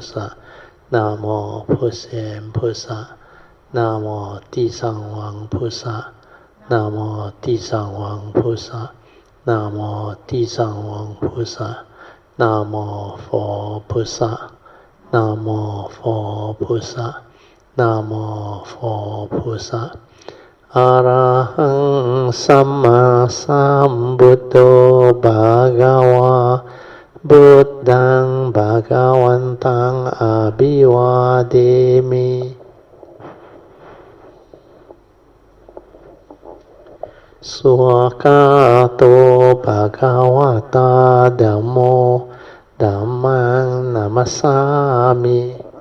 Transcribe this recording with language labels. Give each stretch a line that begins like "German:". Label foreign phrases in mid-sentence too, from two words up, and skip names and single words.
Chinese: 萨 Namo 普贤菩萨 Namo 地藏王菩萨 Namo 地藏王菩萨 Namo 地藏王菩萨 Namo 佛菩萨 Namo 佛菩萨 Namo 佛菩萨
Pali: Arahang Samma Sambuddho Bhagava Buddhang Bhagavantang Abhivademi Swakato Bhagavata Dhammo Dhammang Namasami